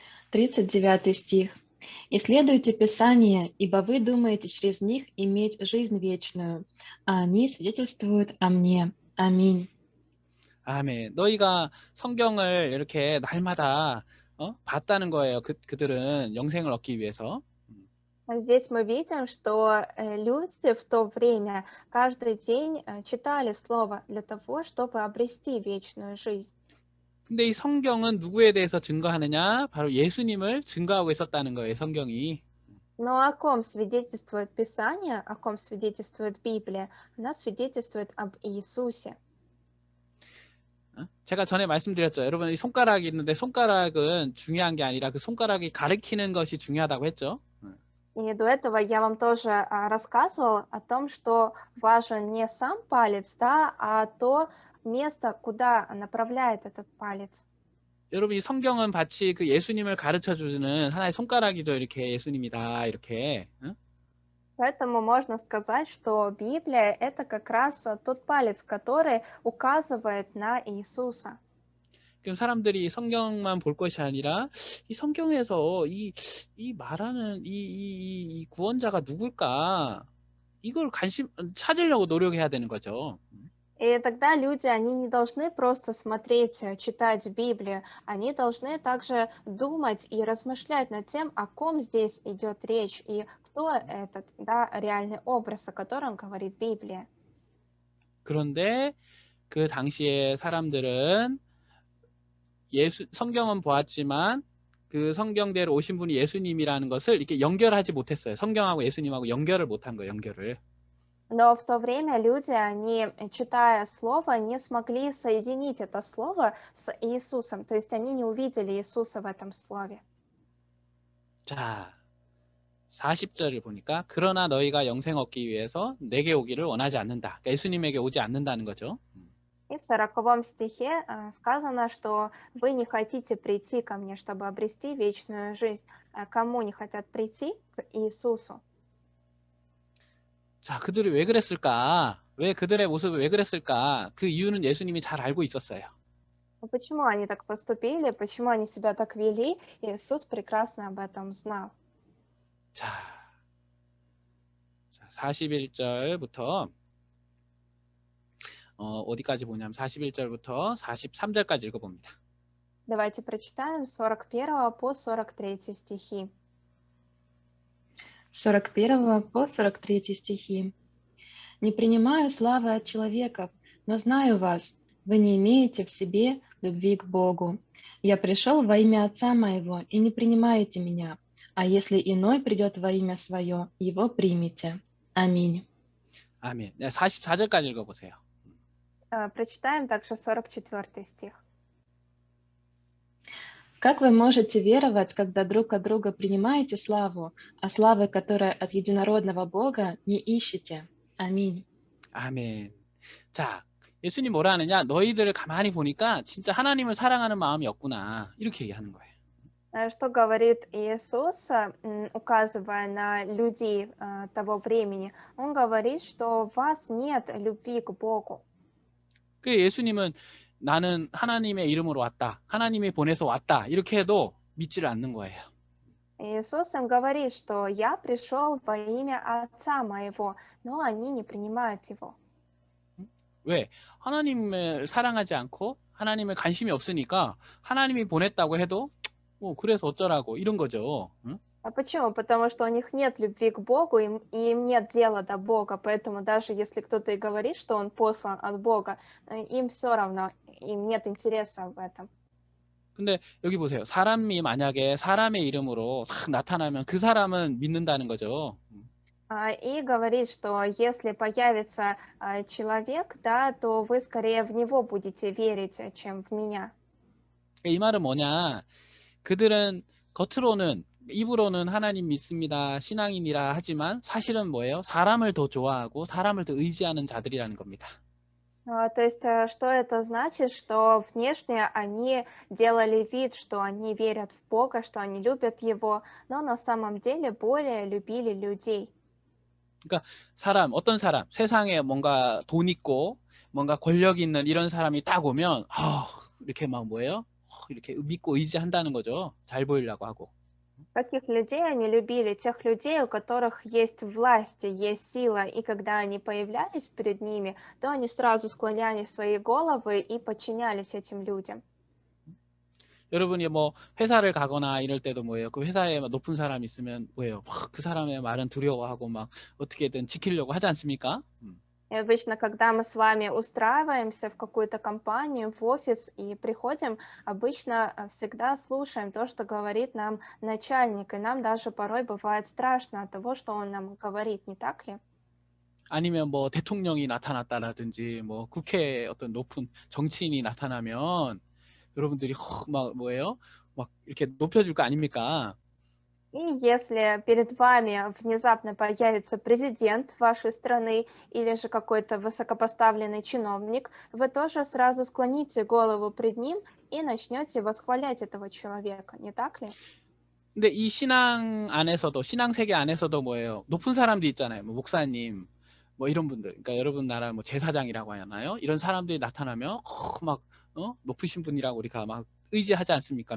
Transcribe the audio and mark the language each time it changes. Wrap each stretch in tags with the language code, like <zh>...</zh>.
<ru>39 стих. «Исследуйте Писания, ибо вы думаете через них иметь жизнь вечную, а они свидетельствуют о мне». Аминь.</ru> <ko>아멘. 너희가 성경을 이렇게 날마다 봤다는 거예요. 그들은 영생을 얻기 위해서.</ko> <ru>Здесь мы видим, что люди в то время каждый день читали Слово для того, чтобы обрести вечную жизнь.</ru> <ko>근데 이 성경은 누구에 대해서 증거하느냐? 바로 예수님을 증거하고 있었다는 거예요, 성경이.</ko> <ru>Но о ком свидетельствует Писание, о ком свидетельствует Библия? Она свидетельствует об Иисусе.</ru> <ko>제가 전에 말씀드렸죠. 여러분, 이 손가락이 있는데 손가락은 중요한 게 아니라 그 손가락이 가리키는 것이 중요하다고 했죠.</ko> <ru>И до этого я вам тоже рассказывал о том, что важен не сам палец, да, а то место, куда направляет этот палец.</ru> <ko>여러분, 이 성경은 마치 그 예수님을 가르쳐 주는 하나의 손가락이죠. 이렇게 예수님이다. 이렇게.</ko> <ru>Поэтому можно сказать, что Библия – это как раз тот палец, который указывает на Иисуса.</ru> <ko>그럼 사람들이 성경만 볼 것이 아니라 이 성경에서 이 말하는 이 구원자가 누굴까? 이걸 찾으려고 노력해야 되는 거죠.</ko> <ru>И тогда люди, они не должны просто смотреть, читать Библию, они должны также думать и размышлять над тем, о ком здесь идет речь и кто этот, да, реальный образ, о котором говорит Библия.</ru> <ko>그런데 그 당시에 사람들은 성경은 보았지만 그 성경대로 오신 분이 예수님이라는 것을 이렇게 연결하지 못했어요. 성경하고 예수님하고 연결을 못한 거예요. 연결을.</ko> <ru>Но в то время люди, они, читая Слово, не смогли соединить это Слово с Иисусом. То есть они не увидели Иисуса в этом Слове.</ru> <ko>자, 40절을 보니까 그러나 너희가 영생 얻기 위해서 내게 오기를 원하지 않는다. 그러니까 예수님에게 오지 않는다는 거죠.</ko> <ru>И в 40 стихе сказано, что вы не хотите прийти ко мне, чтобы обрести вечную жизнь. Кому не хотят прийти? К Иисусу.</ru> <ko>자, 그들이 왜 그랬을까? 왜 그들의 모습을 왜 그랬을까? 그 이유는 예수님이 잘 알고 있었어요.</ko> <ru>Но почему они так поступили? Почему они себя так вели? Иисус прекрасно об этом знал.</ru> <ko>자, 41절부터 어디까지 보냐면 41절부터 43절까지 읽어봅니다.</ko> <ru>Давайте прочитаем с 41 по 43 стихи. 41 по 43 стихи. «Не принимаю славы от человеков, но знаю вас, вы не имеете в себе любви к Богу. Я пришел во имя Отца моего, и не принимаете меня, а если иной придет во имя свое, его примите. Аминь».</ru> <ko>아멘. 네, 44절까지 읽어보세요.</ko> <ru>Прочитаем также 44 стих. Как вы можете веровать, когда друг от друга принимаете славу, а славы, которая от единородного Бога, не ищете? Аминь.</ru> <ko>아멘. 자, 예수님 뭐라 하느냐? 너희들을 가만히 보니까 진짜 하나님을 사랑하는 마음이 없구나. 이렇게 얘기하는 거예요.</ko> <ru>Что говорит Иисус, указывая на людей того времени? Он говорит, что в вас нет любви к Богу.</ru> <ko>그 예수님은 나는 하나님의 이름으로 왔다. 하나님이 보내서 왔다. 이렇게 해도 믿지를 않는 거예요.</ko> <ru>Иисус им говорит, что я пришел во имя Отца моего, но они не принимают его.</ru> <ko>왜? 하나님을 사랑하지 않고 하나님을 관심이 없으니까 하나님이 보냈다고 해도 그래서 어쩌라고 이런 거죠. 응?</ko> <ru>А почему? Потому что у них нет любви к Богу, и им нет дела до Бога, поэтому даже если кто-то и говорит, что он послан от Бога, им все равно, им нет интереса в этом.</ru> <ko>근데 여기 보세요. 사람이 만약에 사람의 이름으로 탁 나타나면 그 사람은 믿는다는 거죠.</ko> <ru>И говорит, что если появится человек, да, то вы скорее в него будете верить, чем в меня.</ru> <ko>이 말은 뭐냐? 그들은 겉으로는 입으로는 하나님 믿습니다. 신앙인이라 하지만 사실은 뭐예요? 사람을 더 좋아하고 사람을 더 의지하는 자들이라는 겁니다.</ko> <ru>То есть, что это значит? Что внешне они делали вид, что они верят в Бога, что они любят Его, но на самом деле более любили людей.</ru> <ko>그러니까 어떤 사람, 세상에 뭔가 돈 있고 뭔가 권력 있는 이런 사람이 딱 오면 이렇게 막 뭐예요? 이렇게 믿고 의지한다는 거죠. 잘 보이려고 하고.</ko> <ru>Таких людей они любили, тех людей, у которых есть власть, есть сила, и когда они появлялись перед ними, то они сразу склоняли свои головы и подчинялись этим людям.</ru> <ko>여러분이 뭐 회사를 가거나 이럴 때도 뭐예요? 그 회사에 높은 사람이 있으면 뭐예요? 그 사람의 말은 두려워하고 막 어떻게든 지키려고 하지 않습니까?</ko> <ru>И обычно, когда мы с вами устраиваемся в какую-то компанию, в офис и приходим, обычно всегда слушаем то, что говорит нам начальник, и нам даже порой бывает страшно от того, что он нам говорит, не так ли?</ru> <ko>아니면 뭐 대통령이 나타났다라든지 뭐 국회에 어떤 높은 정치인이 나타나면 여러분들이 막 뭐예요? 막 이렇게 높여줄 거 아닙니까?</ko> <ru>И если перед вами внезапно появится президент вашей страны или же какой-то высокопоставленный чиновник, вы тоже сразу склоните голову пред ним и начнете восхвалять этого человека, не так ли?</ru> <ko>근데 이 신앙 안에서도 신앙 세계 안에서도 뭐예요? 높은 사람들이 있잖아요. 뭐 목사님 뭐 이런 분들. 그러니까 여러분 나라 뭐 제사장이라고 하나요? 이런 사람들이 나타나면 막 높으신 분이라고 우리가 막 의지하지 않습니까?</ko>